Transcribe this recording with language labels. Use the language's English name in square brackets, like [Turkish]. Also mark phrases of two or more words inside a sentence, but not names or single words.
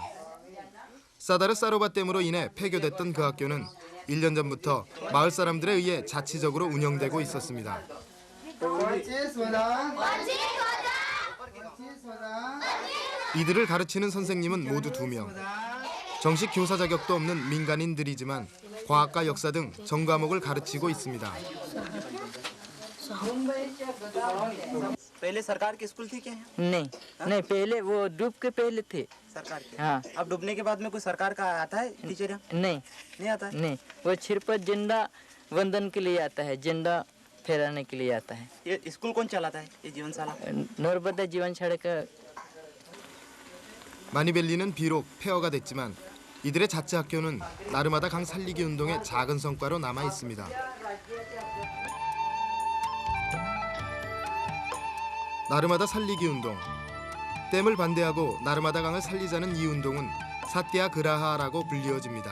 [Korean] 사다르 사로바 댐으로 인해 폐교됐던 그 학교는 1년 전부터 마을 사람들에 의해 자치적으로 운영되고 있었습니다. 이들을 가르치는 선생님은 모두 2명. 정식 교사 자격도 없는 민간인들이지만 과학과 역사 등 전 과목을 가르치고 있습니다. [Hindi] पहले सरकार के स्कूल थी क्या यहाँ? नहीं नहीं पहले वो डूब के पहले थे सरकार के हाँ अब डूबने के बाद में कोई सरकार का आता है टीचर यहाँ? नहीं नहीं आता है नहीं वो सिर्फ झंडा वंदन के लिए आता है झंडा फहराने के लिए आता है ये स्कूल कौन चलाता है ये जीवनशाला नर्मदा जीवन सड़क [Korean] 마니벨리는 비록 폐허가 됐지만 이들의 자치 학교는 나르마다 강 살리기 운동의 작은 성과로 남아 있습니다. 나르마다 살리기 운동. 댐을 반대하고 나르마다 강을 살리자는 이 운동은 사띠아 그라하라고 불리워집니다.